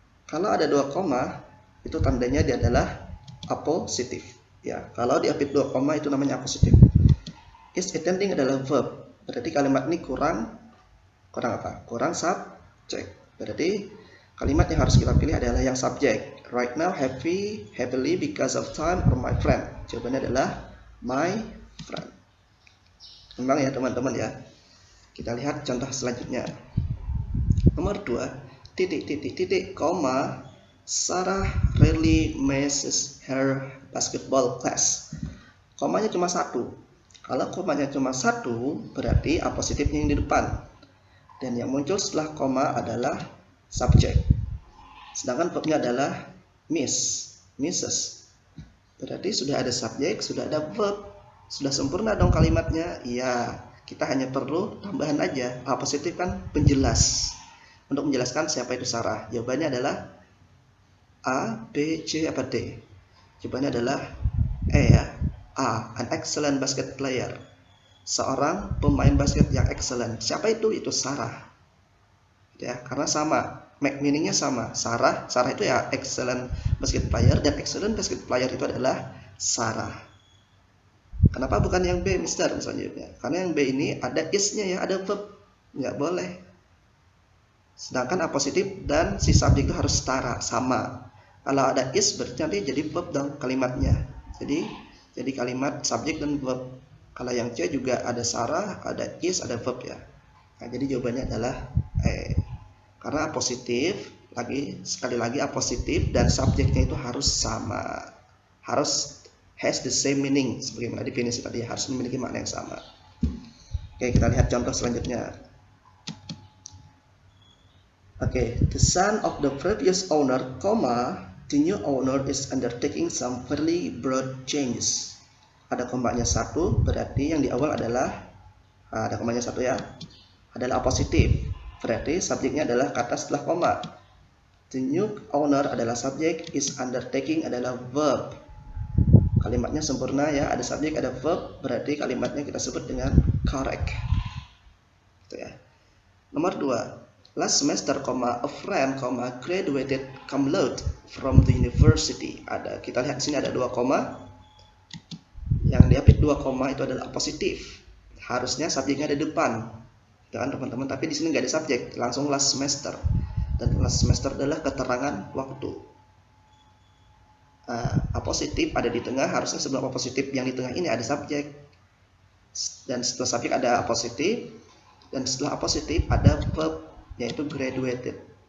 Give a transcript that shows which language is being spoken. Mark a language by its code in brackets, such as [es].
[id] Kalau ada 2 koma, itu tandanya dia adalah apositif. Ya, kalau diapit 2 koma itu namanya apositif. [en] Is attending [id] adalah verb. Berarti kalimat ini kurang apa? Kurang subjek. Berarti kalimat yang harus kita pilih adalah yang subjek. [en] Right now happily because of time or my friend. [id] Jawabannya adalah [en] my friend. [id] Memang ya teman-teman ya. Kita lihat contoh selanjutnya. Nomor 2, koma, [en] Sarah really misses her basketball class. [id] Komanya cuma 1. Kalau komanya cuma 1, berarti apositifnya yang di depan. Dan yang muncul setelah koma adalah subjek. Sedangkan verbnya adalah misses. Berarti sudah ada subjek, sudah ada verb. Sudah sempurna dong kalimatnya? Iya, kita hanya perlu tambahan aja. Apositif kan penjelas. Untuk menjelaskan siapa itu Sarah. Jawabannya adalah A, B, C, apa D? Jawabannya adalah E ya. [en] A, an excellent basket player. [id] Seorang pemain basket yang excellent. Siapa itu? Itu Sarah. Ya, karena sama. Meaningnya sama. Sarah itu ya [en] excellent basket player. [id] Dan [en] excellent basket player [id] itu adalah Sarah. Kenapa bukan yang B, Mister? Misalnya, karena yang B ini ada is-nya ya, ada verb. Nggak boleh. Sedangkan apositif dan si subjek itu harus setara, sama. Kalau ada is berarti nanti jadi verb dong kalimatnya. Jadi kalimat subjek dan verb. Kalau yang C juga ada Sarah, ada is, ada verb ya. Nah, jadi jawabannya adalah E. Karena apositif, sekali lagi apositif dan subjeknya itu harus sama. [en] Has the same meaning, [id] sebagaimana definisi tadi, harus memiliki makna yang sama. Oke, kita lihat contoh selanjutnya. [en] Oke, the son of the previous owner, the new owner is undertaking some fairly broad changes. [id] Ada komanya 1, berarti yang di awal adalah ada komanya 1 ya, adalah apositif. Berarti subjeknya adalah kata setelah koma. [en] The new owner [id] adalah subjek, [en] is undertaking [id] adalah verb. Kalimatnya sempurna ya, ada subjek, ada verb, berarti kalimatnya kita sebut dengan correct. Gitu ya. Nomor 2, [en] last semester, a friend, graduated cum laude from the university. [id] Kita lihat di sini ada 2 koma. Yang diapit 2 koma itu adalah apositif. Harusnya subjeknya ada di depan. Kan teman-teman, tapi di sini nggak ada subjek, langsung [en] last semester. [id] Dan [en] last semester [id] adalah keterangan waktu. Apositif ada di tengah, harusnya sebelum apositif yang di tengah ini ada subjek, dan setelah subjek ada apositif, dan setelah apositif ada verb yaitu graduated.